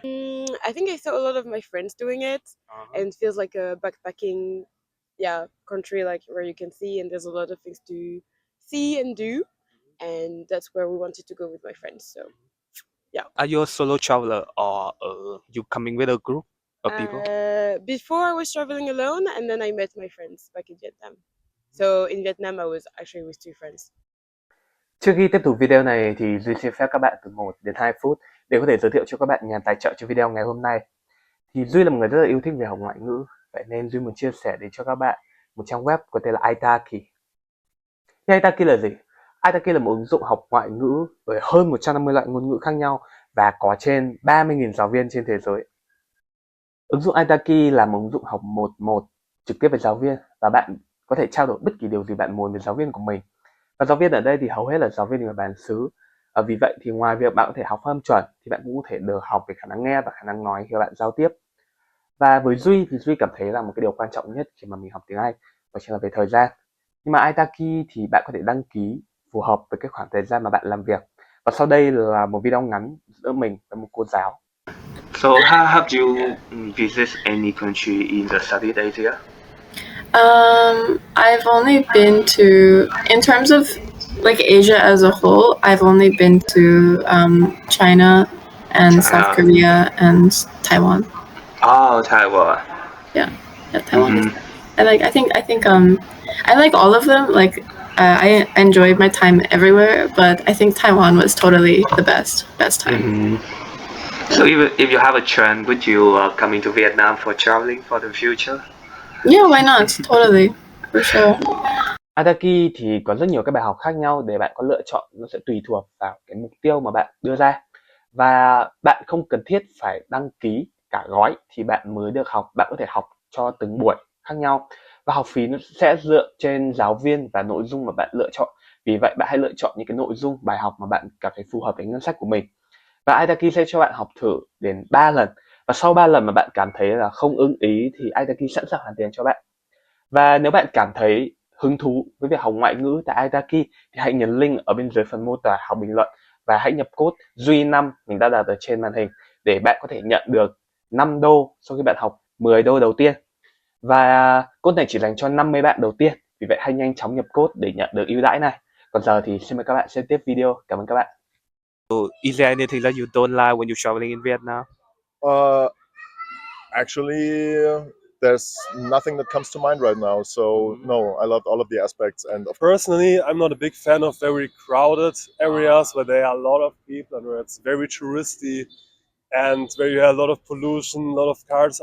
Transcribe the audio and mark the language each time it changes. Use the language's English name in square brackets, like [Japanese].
[English] I think I saw a lot of my friends doing it, and it feels like a backpacking, country, like where you can see, and there's a lot of things to see and do, and that's where we wanted to go with my friends. So Are you a solo traveler, or you coming with a group of people? before I was traveling alone, and then I met my friends back in Vietnam. So in Vietnam, I was actually with 2 friends. [Vietnamese] Trước khi tiếp tục video này thì Duy xin phép các bạn từ 1 đến 2 phút để có thể giới thiệu cho các bạn nhà tài trợ cho video ngày hôm nay. Thì Duy là một người rất là yêu thích về học ngoại ngữ, vậy nên Duy muốn chia sẻ đến cho các bạn một trang web có tên là italki. italki là gì? italki là một ứng dụng học ngoại ngữ với hơn 150 loại ngôn ngữ khác nhau và có trên 30.000 giáo viên trên thế giới. Ứng dụng italki là một ứng dụng học 1-1 trực tiếp với giáo viên, và bạn có thể trao đổi bất kỳ điều gì bạn muốn với giáo viên của mình. Và giáo viên ở đây thì hầu hết là giáo viên người bản xứ. Vì vậy thì ngoài việc bạn có thể học phát âm chuẩn thì bạn cũng có thể được học về khả năng nghe và khả năng nói khi bạn giao tiếp. Và với Duy thì Duy cảm thấy là một cái điều quan trọng nhất khi mà mình học tiếng Anh đó chính là về thời gian. Nhưng mà italki thì bạn có thể đăng ký phù hợp với cái khoảng thời gian mà bạn làm việc. Và sau đây là một video ngắn giữa mình với một cô giáo. [English] So have you visited any country in the Southeast Asia? I've only been to, in terms of like Asia as a whole, I've only been to China and South Korea and Taiwan. Oh, Taiwan. Yeah, Taiwan is. I think I like all of them. Like I enjoyed my time everywhere, but I think Taiwan was totally the best time. So if you have a trend, would you coming to Vietnam for traveling for the future? Yeah, why not? Totally, for sure. [Vietnamese] Italki thì có rất nhiều các bài học khác nhau để bạn có lựa chọn, nó sẽ tùy thuộc vào cái mục tiêu mà bạn đưa ra. Và bạn không cần thiết phải đăng ký cả gói thì bạn mới được học, bạn có thể học cho từng buổi khác nhau. Và học phí nó sẽ dựa trên giáo viên và nội dung mà bạn lựa chọn. Vì vậy bạn hãy lựa chọn những cái nội dung bài học mà bạn cảm thấy phù hợp với ngân sách của mình. Và Italki sẽ cho bạn học thử đến 3 lần. Và sau 3 lần mà bạn cảm thấy là không ưng ý thì Italki sẵn sàng hoàn tiền cho bạn. Và nếu bạn cảm thấy hứng thú với việc học ngoại ngữ tại Italki thì hãy nhấn link ở bên dưới phần mô tả hoặc bình luận và hãy nhập code Duy5 mình đã đặt ở trên màn hình để bạn có thể nhận được 5 đô sau khi bạn học 10 đô đầu tiên. Và code này chỉ dành cho 50 bạn đầu tiên. Vì vậy hãy nhanh chóng nhập code để nhận được ưu đãi này. Còn giờ thì xin mời các bạn xem tiếp video. Cảm ơn các bạn. [English] Is there anything that you don't like when you're traveling in Vietnam? Actually, there's nothing that comes to mind right now. So no, I loved all of the aspects, and of Personally, I'm not a big fan of very crowded areas where there are a lot of people and where it's very touristy and where you have a lot of pollution, a lot of cars.